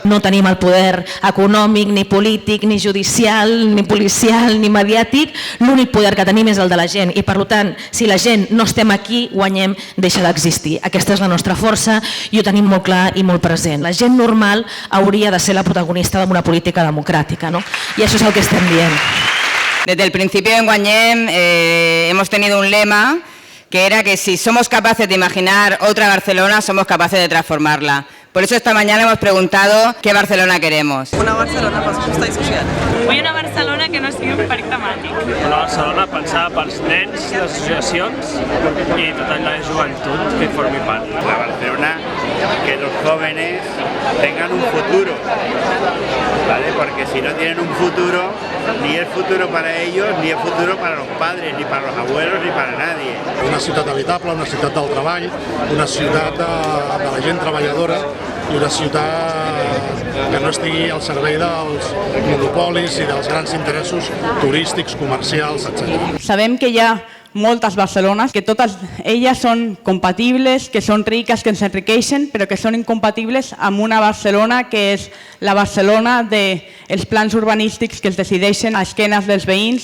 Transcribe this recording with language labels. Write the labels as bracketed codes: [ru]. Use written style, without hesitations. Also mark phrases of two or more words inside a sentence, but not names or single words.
[ca] No tenim el poder econòmic, ni polític, ni judicial, ni policial, ni mediàtic. L'únic poder que tenim és el de la gent i, per tant, si la gent no estem aquí, Guanyem deixa d'existir. Aquesta és la nostra força i ho tenim molt clar i molt present. La gent normal hauria de ser la protagonista d'una política democràtica, ¿no? I això és el que estem dient. [es] Desde el principio en Guanyem hemos tenido un lema que era que si somos capaces de imaginar otra Barcelona, somos capaces de transformarla. Por eso esta mañana hemos preguntado qué Barcelona queremos. [ca] Una Barcelona pels justos i social. Vull una Barcelona que no sigui un parc temàtic. Una Barcelona pensada pels nens, les associacions i tota la joventut que formi part. [es] La Barcelona que los jóvenes tengan un futuro, ¿vale? Porque si no tienen un futuro, ni es futuro para ellos, ni es futuro para los padres, ni para los abuelos, ni para nadie. [ca] Una ciutat habitable, una ciutat del treball, una ciutat de la gent treballadora i una ciutat que no estigui al servei dels monopolis i dels grans interessos turístics, comercials, etc. Sabem que hi ha moltes Barcelones, que totes elles són compatibles, que són riques, que ens enriqueixen, però que són incompatibles amb una Barcelona que és la Barcelona dels plans urbanístics que es decideixen a esquenes dels veïns.